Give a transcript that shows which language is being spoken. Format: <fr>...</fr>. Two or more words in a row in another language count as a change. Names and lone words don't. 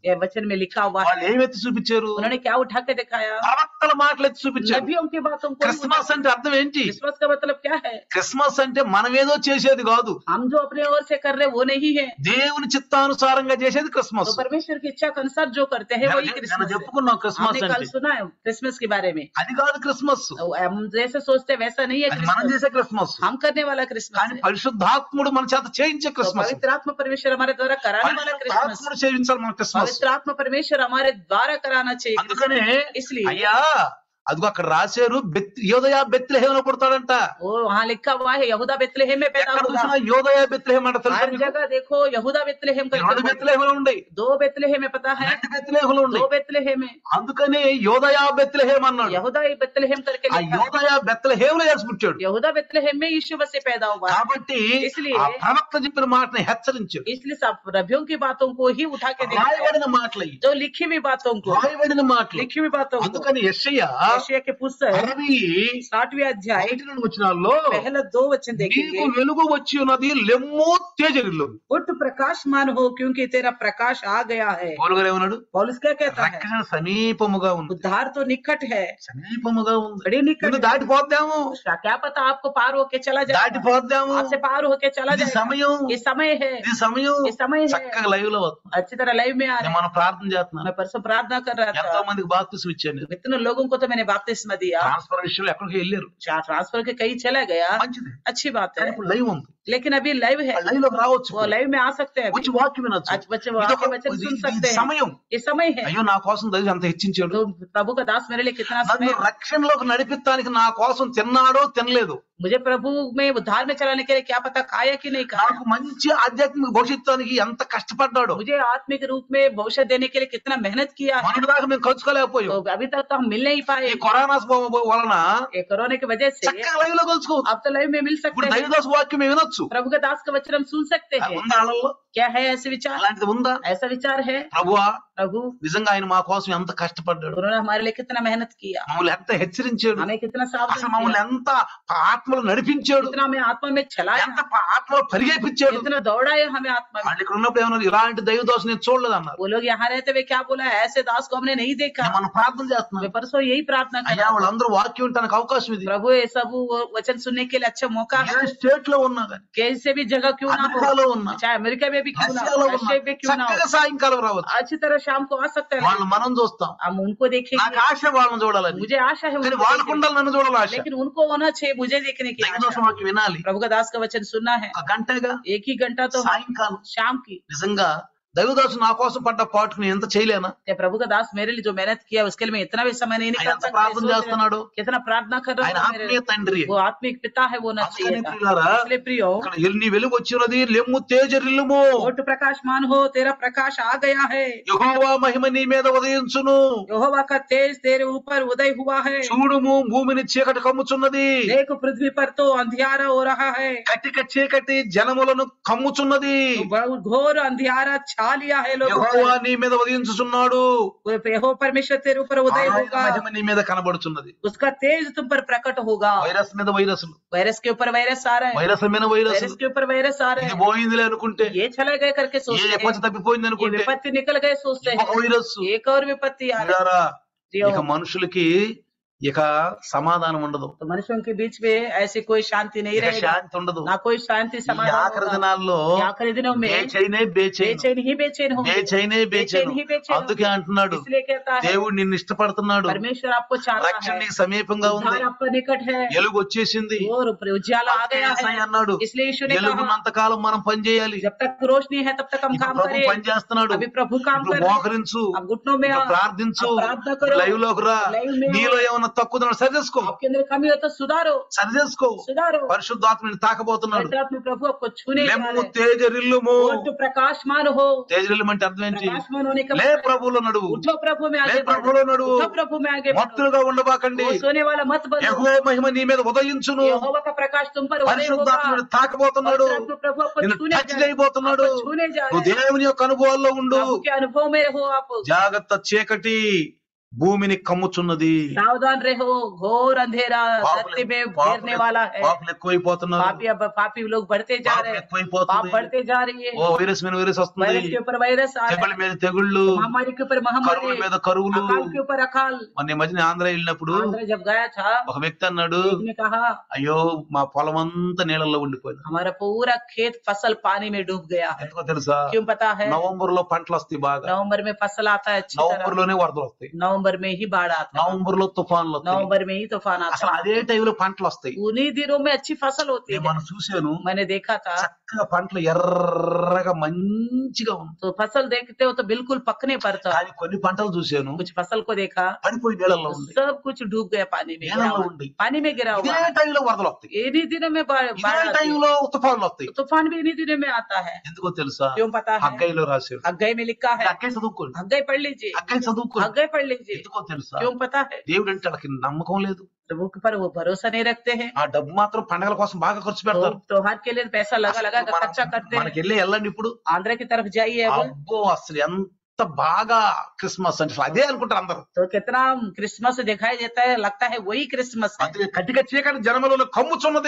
<hi>ये वचन में लिखा हुआ है।</hi> <te>వాళ్ళు ఏం ఎత్తి చూపించారు?</te> <hi>उन्होंने क्या उठा के दिखाया?</hi> <te>ప్రవక్తల మాటలు ఎత్తి చూపించారు.</te> <hi>नबियों की बातों को।</hi> <te>క్రిస్మస్ అంటే అర్థం ఏంటి?</te> <hi>क्रिसमस का मतलब क्या है?</hi> <te>క్రిస్మస్ అంటే మనమేదో చేసేది కాదు,</te> <hi>हम जो अपने ओर से कर रहे वो नहीं है,</hi> <te>దేవుని చిత్తానుసారంగా చేసేది క్రిస్మస్.</te> <hi>तो परमेश्वर की इच्छा के अनुसार जो करते हैं वही</hi> <te>మనం</te> <hi>क्रिसमस है।</hi> <te>చెప్పుకున్నాం క్రిస్మస్</te> <hi>हमने कल</hi> <te>అంటే,</te> <hi>सुना है क्रिसमस के बारे में।</hi> <te>అది కాదు క్రిస్మస్,</te> <hi>तो हम जैसे सोचते हैं वैसा नहीं है</hi> <te>అది మనం</te> <hi>क्रिसमस,</hi> <te>చేసే క్రిస్మస్.</te> <hi>हम करने वाला क्रिसमस</hi> <te>కానీ</te> <hi>है।</hi> <te>పరిశుద్ధాత్ముడు మన చేత చేయించే</te> <hi>तो</hi> <te>క్రిస్మస్.</te> <hi>पवित्र आत्मा परमेश्वर हमारे द्वारा कराने वाला क्रिसमस,</hi> <te>పరిశుద్ధాత్ముడు చేయించాలి మన క్రిస్మస్.</te> <hi>पवित्र आत्मा परमेश्वर हमारे द्वारा कराना चाहिए।</hi> <te>అందుకనే</te> <hi>इसलिए</hi> <te>అయ్యా అదిగో అక్కడ రాశారు, యోదయ బెత్లెహేములో పుడతాడంట.</te> <hi>वो वहाँ लिखा हुआ है यहूदा बेतलेहम में पैदा</hi> <te>ఎక్కడ</te> <hi>होगा।</hi> <te>చూసినా యోదయ బెత్లెహేం అంట. తెలుసా</te> <hi>हर</hi> <te>మీకు?</te> <hi>जगह देखो यहूदा बेतलेहम</hi> <te>రెండు</te> <hi>करके,</hi> <te>బెత్లెహేములు ఉన్నాయి,</te> <hi>2 बेतलेहम में पता है,</hi> <te>2 బెత్లెహేములు 2 ఉన్నాయి.</te> <hi>बेतलेहम में</hi> <te>అందుకని యోదయ బెత్లెహేం అన్నాడు.</te> <hi>यहूदा बेतलेहम करके</hi> <te>ఆ</te> <hi>लिखा है।</hi> <te>యోదయ బెత్లెహేములో యేసు పుట్టాడు.</te> <hi>यहूदा बेतलेहम में यीशु मसीह पैदा हुआ है।</hi> <te>కాబట్టి</te> <hi>इसलिए</hi> <te>ఆ ప్రవక్త చెప్పిన మాటని హెచ్చరించాడు.</te> <hi>इसलिए सब नबियों की बातों को ही उठा के देखा है।</hi> <te>రాయబడిన మాటలు ఇవి.</te> <hi>जो लिखी हुई बातों को,</hi> <te>రాయబడిన మాటలు.</te> <hi>लिखी हुई बातों को,</hi> <te>అందుకని యెషయా</te> <hi>यशायाह के पुस्तक 60 अध्याय</hi> <te>1 వచనాల్లో</te> <hi>पहला 2 वचन</hi> <te>నీకు</te> <hi>देखेंगे।</hi> <te>వెలుగు వచ్చి ఉన్నది, లెమ్ము తేజరిల్లు.</te> <hi>उठ प्रकाशमान हो क्योंकि तेरा प्रकाश आ गया है।</hi> <te>పౌలు గారు ఏమన్నాడు?</te> <hi>पौलुस क्या कहता है?</hi> <te>రక్షణ సమీపముగా ఉంది,</te> <hi>उद्धार तो निकट है,</hi> <te>సమీపముగా ఉంది.</te> <hi>बड़ी निकट</hi> <te>నిన్ను</te> <hi>है।</hi> <te>दाటిపోద్దాము,</te> <hi>क्या पता आपको पार होके चला जाए,</hi> <te>दाटिపోద్దాము.</te> <hi>आपसे पार होके चला</hi> <te>ఇది</te> <hi>जाए।</hi> <te>సమయం,</te> <hi>ये समय है,</hi> <te>ఇది సమయం.</te> <hi>ये समय है।</hi> <te>చక్కగా లైవ్ లో వస్తుంది.</te> <hi>अच्छी तरह लाइव में आ रहे हैं।</hi> <te>మనం ప్రార్థన చేస్తున్నాం.</te> <hi>मैं परसों प्रार्थना कर रहा</hi> <te>ఎంతో</te> <hi>था,</hi> <te>మందికి బాప్తిసం ఇచ్చాను.</te> <hi>इतने लोगों को तो मैंने बपतिस्मा दिया।</hi> <te>ట్రాన్స్ఫర్ విషయంలో ఎక్కడికి వెళ్ళారు,</te> <hi>ट्रांसफर के कहीं चला गया,</hi> <te>మంచిది.</te> <hi>अच्छी बात</hi> <te>కానీ</te> <hi>है,</hi> <te>ఇప్పుడు లైవ్ ఉంది,</te> <hi>लेकिन अभी लाइव है,</hi> <te>లైవ్ లోకి రావచ్చు,</te> <hi>वो लाइव में आ सकते हैं।</hi> <te>వచ్చి వాక్యం వినొచ్చు.</te> <hi>आज बच्चे</hi> <te>ఇదొక-</te> <hi>वाक्य वचन सुन</hi> <te>ఇది</te> <hi>सकते हैं।</hi> <te>సమయం.</te> <hi>ये समय है।</hi> <te>అయ్యో నా కోసం దైవం అంత హెచ్చించాడు,</te> <hi>तो प्रभु का दास मेरे लिए कितना</hi> <te>నన్ను</te> <hi>समय,</hi> <te>రక్షణలోకి నడిపించడానికి నా కోసం తిన్నాడో తినలేదు,</te> <hi>मुझे प्रभु में उद्धार में चलाने के लिए क्या पता खाया कि नहीं खाया,</hi> <te>నాకు మంచి ఆధ్యాత్మిక భవిష్యత్తునికి ఎంత కష్టపడ్డాడో,</te> <hi>मुझे आत्मिक रूप में भविष्य देने के लिए कितना मेहनत किया है।</hi> <te>మొన్నటి దాకా మేము కలుసుకోలేకపోయాం.</te> <hi>तो अभी तक तो हम मिल नहीं पाए,</hi> <te>ఈ కరోనా వలన</te> <hi>ये कोरोना की वजह से</hi> <te>చక్కగా లైవ్ లో కలుసుకోవచ్చు.</te> <hi>आप तो लाइव में मिल</hi> <te>ఇప్పుడు</te> <hi>सकते हैं,</hi> <te>దైవదాస వాక్యం మేము వినొచ్చు.</te> <hi>प्रभु का दास का वचन हम सुन सकते हैं।</hi> <te>ఉందా వాళ్ళల్లో?</te> <hi>क्या है ऐसे विचार?</hi> <te>అలాంటిది ఉందా?</te> <hi>ऐसा विचार है</hi> <te>ప్రభువా</te> <hi>प्रभु</hi> <te>నిజంగా ఆయన మా కోసం ఎంత కష్టపడ్డాడు,</te> <hi>उन्होंने हमारे लिए कितना मेहनत किया,</hi> <te>మమ్మల్ని ఎంత హెచ్చరించాడు,</te> <hi>हमें कितना</hi> <te>అసలు</te> <hi>सावधान</hi> <te>మమ్మల్ని</te> <hi>किया,</hi> <te>ఎంత ఆత్మలు నడిపించాడు,</te> <hi>कितना हमें आत्मा में चलाया,</hi> <te>ఎంత ఆత్మలు పరిగెపించాడు.</te> <hi>कितना दौड़ाया हमें आत्मा में।</hi> <te>వాళ్ళు ఇక్కడ ఉన్నప్పుడు ఏమన్నారు, ఇలాంటి దైవదాసు నేను చూడలేదు అన్నారు.</te> <hi>वो लोग यहाँ रहते हुए क्या बोला, ऐसे दास को हमने नहीं देखा।</hi> <te>మనం ప్రార్థన చేస్తున్నాం,</te> <hi>मैं परसों यही प्रार्थना कर</hi> <te>అయ్యా</te> <hi>रहा था,</hi> <te>వాళ్ళందరూ వాక్యం వినడానికి అవకాశం ఇది.</te> <hi>प्रभु ये सब वचन सुनने के लिए अच्छा मौका है,</hi> <te>ఏ స్టేట్ లో ఉన్నా కానీ,</te> <hi>कैसे भी जगह क्यों ना हो,</hi> <te>అమెరికాలో ఉన్నా,</te> <hi>चाहे अमेरिका में भी क्यों ना हो,</hi> <te>రష్యాలో ఉన్నా,</te> <hi>रशिया में क्यों ना हो,</hi> <te>చక్కగా సాయంకాలం రావచ్చు.</te> <hi>अच्छी तरह शाम को आ सकते हैं,</hi> <te>వాళ్ళు మనం చూస్తాం.</te> <hi>हम उनको देखेंगे।</hi> <te>నాకు ఆశ వాళ్ళని చూడాలని,</te> <hi>मुझे आशा है</hi> <te>కానీ</te> <hi>उनको</hi> <te>వాళ్ళకు</te> <hi>देखने</hi> <te>ఉండాలి నన్ను చూడాలి ఆశ.</te> <hi>की, लेकिन उनको होना चाहिए मुझे देखने की</hi> <te>దైవదాస</te> <hi>आशा।</hi> <te>వాక్యం వినాలి.</te> <hi>प्रभु का दास का वचन सुनना है,</hi> <te>ఒక గంటగా</te> <hi>एक ही घंटा तो</hi> <te>సాయంకాలం.</te> <hi>शाम की।</hi> <te>నిజంగా దైవదాసు నా కోసం పడ్డ పాటుకు నేను ఎంత చేయలేనా?</te> <hi>क्या प्रभु का दास मेरे लिए जो मेहनत किया उसके लिए मैं इतना भी समय नहीं</hi> <te>ఆయన</te> <hi>निकाल</hi> <te>ఎంత</te> <hi>सकता?</hi> <te>ప్రార్థన</te> <hi>सोच रहे</hi> <te>చేస్తున్నాడు,</te> <hi>हैं, कितना प्रार्थना कर रहा</hi> <te>ఆయన</te> <hi>है मेरे</hi> <te>ఆత్మీయ తండ్రి.</te> <hi>वो आत्मिक पिता है, वो होना चाहिए</hi> <te>అందుకని</te> <hi>था।</hi> <te>ప్రియులారా,</te> <hi>इसलिए प्रियो,</hi> <te>ఇక్కడ నీ వెలుగు వచ్చినది, లెమ్ము తేజరిల్లుము,</te> <hi>ओट प्रकाशमान हो, तेरा प्रकाश आ गया है,</hi> <te>యెహోవా మహిమ నీ మీద ఉదయించును,</te> <hi>यहोवा का तेज तेरे ऊपर उदय हुआ है,</hi> <te>చూడుము భూమిని చీకటి కమ్ముచున్నది,</te> <hi>देख पृथ्वी पर तो अंधियारा हो रहा है,</hi> <te>కటిక చీకటి జనములను కమ్ముచున్నది,</te> <hi>तो बहुत घोर अंधियारा छा लिया है लोगों</hi> <te>యెహోవా</te> <hi>पर।</hi> <te>నీ మీద ఉదయించుచున్నాడు,</te> <hi>यहोवा परमेश्वर तेरे ऊपर उदय</hi> <te>ఆయన</te> <hi>होगा,</hi> <te>మహిమ నీ మీద కనబడుచున్నది.</te> <hi>उसका तेज तुम पर प्रकट होगा।</hi> <te>వైరస్ మీద వైరస్లు,</te> <hi>वायरस के ऊपर वायरस आ रहा है,</hi> <te>వైరస్ మీద వైరస్,</te> <hi>वायरस के ऊपर वायरस आ</hi> <te>ఇది</te> <hi>रहे हैं,</hi> <te>పోయిందిలే అనుకుంటే,</te> <hi>ये चले गए करके</hi> <te>ఏ</te> <hi>सोचते</hi> <te>విపత్తు</te> <hi>हैं,</hi> <te>తప్పిపోయింది</te> <hi>ये</hi> <te>అనుకుంటే,</te> <hi>विपत्ति निकल गए सोचते</hi> <te>ఇంకొక</te> <hi>हैं,</hi> <te>వైరస్.</te> <hi>एक और विपत्ति आ रही</hi> <te>ప్రియులారా,</te> <hi>है।</hi> <te>ఇక మనుషులకి ఇక సమాధానం ఉండదు,</te> <hi>तो मनुष्यों के बीच में ऐसी कोई शांति नहीं</hi> <te>ఇక</te> <hi>रहेगा,</hi> <te>శాంతి ఉండదు.</te> <hi>ना कोई शांति</hi> <te>ఈ</te> <hi>समाधान</hi> <te>ఆఖరి</te> <hi>होगा।</hi> <te>దినాల్లో</te> <hi>ये आखिरी दिनों में</hi> <te>బేచైనే బేచైను,</te> <hi>बेचैन ही बेचैन होंगे,</hi> <te>బేచైనే బేచైను.</te> <hi>ही बेचैन</hi> <te>అందుకే</te> <hi>होंगे।</hi> <te>అంటున్నాడు,</te> <hi>इसलिए कहता है</hi> <te>దేవుడు నిన్ను ఇష్టపడుతున్నాడు,</te> <hi>परमेश्वर आपको चाहता</hi> <te>రక్షణ</te> <hi>है,</hi> <te>నీకు సమీపంగా ఉంది,</te> <hi>उद्धार आपका निकट है,</hi> <te>ఎలుగు వచ్చేసింది.</te> <hi>और उजाला आ गया</hi> <te>యేసయ్య</te> <hi>है।</hi> <te>అన్నాడు,</te> <hi>इसलिए यीशु ने कहा,</hi> <te>ఎలుగున్నంత కాలం మనం పని చేయాలి.</te> <hi>जब तक रोशनी है तब तक हम</hi> <te>ఇప్పుడు</te> <hi>काम</hi> <te>ప్రభు</te> <hi>करें।</hi> <te>పని చేస్తున్నాడు,</te> <hi>अभी प्रभु काम</hi> <te>ఇప్పుడు</te> <hi>कर रहे हैं,</hi> <te>మోకరించు,</te> <hi>अब घुटनों में</hi> <te>ఇప్పుడు</te> <hi>आ,</hi> <te>ప్రార్థించు,</te> <hi>अब प्रार्थना करो,</hi> <te>లైవ్ లోకి రా.</te> <hi>లైవ్ में</hi> <te>నీలో ఏమన్నా తక్కువ సరి చేసుకో,</te> <hi>आपके अंदर कमी हो तो सुधारो,</hi> <te>సరి</te> <hi>सुधारो।</hi> <te>పరిశుద్ధాత్మని తాకబోతున్నాడు.</te> <hi>पवित्र आत्मा प्रभु आपको छूने जा</hi> <te>లెమ్ము</te> <hi>रहे हैं।</hi> <te>తేజరిల్లుము.</te> <hi>और तो प्रकाशमान हो,</hi> <te>తేజరిల్లుము అంటే అర్థం ఏంటి?</te> <hi>प्रकाशमान होने का</hi> <te>లే</te> <hi>मतलब है,</hi> <te>ప్రభువులో నడువు,</te> <hi>उठो प्रभु में</hi> <te>లే</te> <hi>आगे बढ़ो,</hi> <te>ప్రభువులో నడువు,</te> <hi>उठो प्रभु में आगे बढ़ो,</hi> <te>మత్తులుగా ఉండబాకండి.</te> <hi>वो सोने वाला मत बनो,</hi> <te>యెహోవా మహిమ నీ మీద ఉదయించును,</te> <hi>यहोवा का प्रकाश तुम पर उदय होगा।</hi> <te>పరిశుద్ధాత్ముడు తాకబోతున్నాడు,</te> <hi>पवित्र आत्मा प्रभु आपको</hi> <te>నిన్ను</te> <hi>छूने</hi> <te>టచ్</te> <hi>जा रहे हैं,</hi> <te>చేయబోతున్నాడు.</te> <hi>आपको छूने जा</hi> <te>నువ్వు</te> <hi>रहे हैं।</hi> <te>దేవుని యొక్క అనుభవాల్లో ఉండు.</te> <hi>प्रभु के अनुभव में रहो आप,</hi> <te>జాగ్రత్త, చీకటి భూమిని కమ్ముచున్నది.</te> <hi>सावधान रहो, घोर अंधेरा धरती में घेरने वाला है।</hi> <te>పాపులు ఎక్కువైపోతున్నారు,</te> <hi>पापी लोग बढ़ते जा रहे</hi> <te>పాపం</te> <hi>हैं, पाप</hi> <te>ఎక్కువైపోతుంది.</te> <hi>बढ़ते जा रही है,</hi> <te>ఓ వైరస్ మీద వైరస్ వస్తుంది,</te> <hi>वायरस के ऊपर वायरस आ रहा</hi> <te>తెగుళ్ళ</te> <hi>है,</hi> <te>మీద తెగుళ్ళు,</te> <hi>महामारी के ऊपर</hi> <te>కరువుల</te> <hi>महामारी,</hi> <te>మీద కరువులు.</te> <hi>अकाल के ऊपर अकाल।</hi> <te>మొన్న ఈ మధ్యన ఆంధ్ర వెళ్ళినప్పుడు</te> <hi>आंध्र जब गया था,</hi> <te>ఒక వ్యక్తి అన్నాడు,</te> <hi>एक ने कहा</hi> <te>అయ్యో మా పొలం అంతా నీళ్ళల్లో ఉండిపోయింది.</te> <hi>हमारा पूरा खेत फसल पानी में डूब गया है।</hi> <te>ఎందుకో తెలుసా?</te> <hi>क्यों पता है?</hi> <te>నవంబర్ లో పంటలు వస్తాయి బాగా,</te> <hi>नवंबर में फसल आता है अच्छी</hi> <te>నవంబర్</te> <hi>तरह,</hi> <te>లోనే వరదలు వస్తాయి,</te> <hi>नवंबर में ही बाढ़ आता है,</hi> <te>నవంబర్ లో తుఫాన్లు వస్తాయి.</te> <hi>नवंबर में ही तूफान आता</hi> <te>అసలు</te> <hi>है,</hi> <te>అదే టైంలో పంటలు వస్తాయి.</te> <hi>उन्हीं दिनों में अच्छी फसल होती</hi> <te>నేను</te> <hi>है।</hi> <te>మనం చూశాను,</te> <hi>मैंने देखा था,</hi> <te>చక్కగా పంటలు ఎర్రగా మంచిగా ఉంది.</te> <hi>तो फसल देखते हो तो बिल्कुल पकने पर था।</hi> <te>కానీ కొన్ని పంటలు చూశాను,</te> <hi>कुछ फसल को देखा,</hi> <te>పడిపోయి నీళ్ళల్లో ఉంది,</te> <hi>सब कुछ डूब गया, पानी में गिरा</hi> <te>నీళ్ళల్లో</te> <hi>हुआ,</hi> <te>ఉంది.</te> <hi>पानी में गिरा</hi> <te>ఇదే</te> <hi>हुआ है।</hi> <te>టైంలో వరదలు వస్తాయి,</te> <hi>इन्हीं दिनों में बाढ़</hi> <te>ఇదే</te> <hi>आती है,</hi> <te>టైంలో తుఫాన్లు వస్తాయి.</te> <hi>तूफान भी इन्हीं दिनों में आता है।</hi> <te>ఎందుకో తెలుసా?</te> <hi>क्यों पता है?</hi> <te>హగ్గయిలో రాశాడు.</te> <hi>हग्गई में लिखा है,</hi> <te>హగ్గయి చదువుకోండి,</te> <hi>हग्गई पढ़ लीजिए,</hi> <te>హగ్గయి చదువుకోండి.</te> <hi>हग्गई पढ़ लीजिए।</hi> <te>ఎందుకో తెలుసా?</te> <hi>क्यों पता है?</hi> <te>దేవుడు అంటే వాళ్ళకి నమ్మకం లేదు.</te> <hi>प्रभु के पर वो भरोसा नहीं रखते हैं,</hi> <te>ఆ డబ్బు మాత్రం పండగల కోసం బాగా ఖర్చు పెడతారు.</te> <hi>त्योहार के लिए पैसा लगा लगा कर खर्चा करते हैं।</hi> <te>మనకి వెళ్ళండి ఇప్పుడు,</te> <hi>आंध्र की तरफ जाइए अब,</hi> <te>అబ్బో అసలు ఎంత బాగా క్రిస్మస్ అంటే అదే అనుకుంటారు అందరూ.</te> <hi>तो कितना क्रिसमस दिखाई देता है, लगता है वही क्रिसमस है।</hi> <te>అందుకే కటిక చీకటి జనములలో కమ్ముచున్నది.</te>